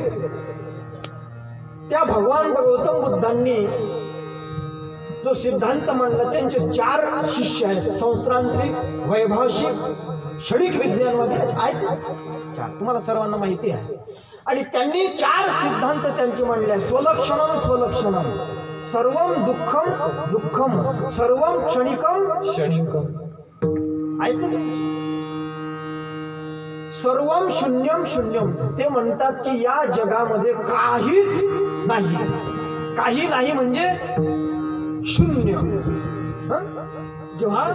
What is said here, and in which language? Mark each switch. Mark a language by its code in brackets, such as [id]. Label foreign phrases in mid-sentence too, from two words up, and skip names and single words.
[mr] त्या भगवान गौतम बुद्धांनी जो सिद्धांत मांडला त्यांचे 4 शिष्य आहेत. संस्त्रांत्रिक, वैभाषिक, षडिक विज्ञानमध्ये आहेत 4, तुम्हाला सर्वांना माहिती आहे. आणि त्यांनी 4 सिद्धांत त्यांचे मांडले. [sa] स्वलक्षणम स्वलक्षणम, सर्वम दुःखम दुःखम, सर्वम क्षणिकम क्षणिकम. [mr] आहेत ना? [sa] सर्वम शून्यम शून्यम. [mr] ते म्हणतात की या जगामध्ये काहीच नाही. काही नाही म्हणजे शून्य. जेव्हा